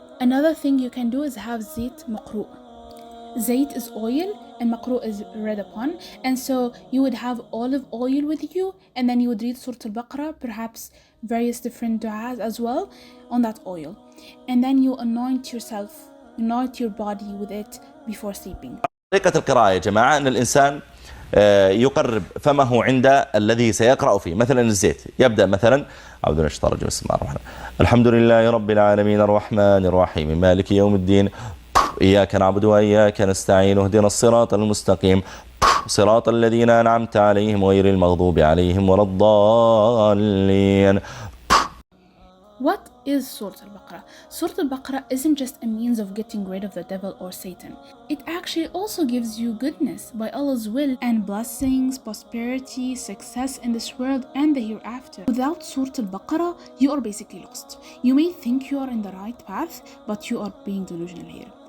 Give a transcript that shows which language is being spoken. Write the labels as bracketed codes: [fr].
[en] Another thing you can do is have zayt maqru'. Zayt is oil and maqru' is read upon. And so you would have olive oil with you, and then you would read Surat Al-Baqarah, perhaps various different du'as as well on that oil. And then you anoint yourself, anoint your body with it before sleeping. [ar] طريقة القراءة يا جماعة أن الإنسان يقرب فمه عند الذي سيقرأ فيه. مثلا الزيت يبدأ مثلا أعوذ بالله من الشيطان الرجيم بسم الله الرحمن الرحيم الحمد لله رب العالمين الرحمن الرحيم مالك يوم الدين إياك نعبد وإياك نستعين اهدنا الصراط المستقيم صراط الذين أنعمت عليهم غير المغضوب عليهم ولا الضالين. [en] What is Surat Al-Baqarah? Surat Al-Baqarah isn't just a means of getting rid of the devil or Satan. It actually also gives you goodness by Allah's will and blessings, prosperity, success in this world and the hereafter. Without Surat Al-Baqarah, you are basically lost. You may think you are in the right path, but you are being delusional here.